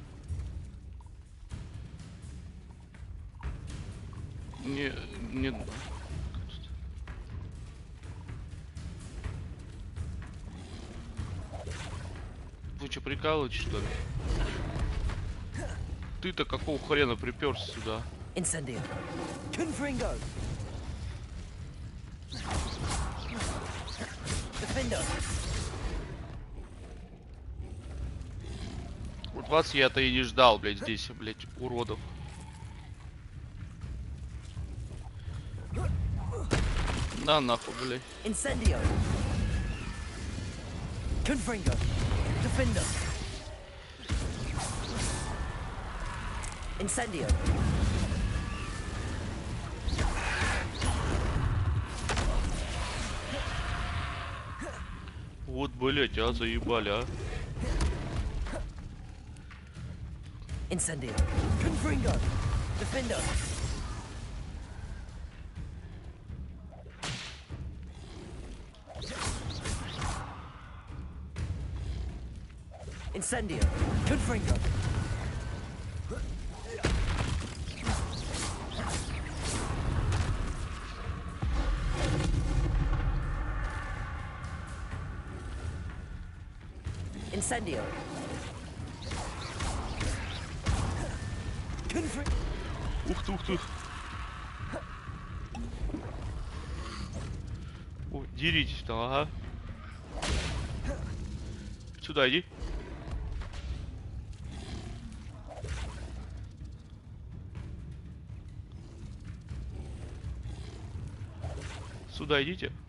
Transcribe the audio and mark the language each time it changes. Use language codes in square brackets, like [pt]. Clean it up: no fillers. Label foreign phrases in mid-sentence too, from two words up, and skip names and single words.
[ru] Не... Вы что, прикалываетесь, что ли? Ты-то какого хрена приперся сюда? Incendio. Confringo. Defender. Вот вас я-то и не ждал, блядь, здесь, блядь, уродов. На нахуй, блядь. Incendio. Confringo. Defender. Incendio. Вот, блядь, а заебали, а. Incendio. Confringo. Defender. Incendio. Confringo. Incendio. Ух ты. О, деритесь там, ага. Сюда иди. Сюда идите.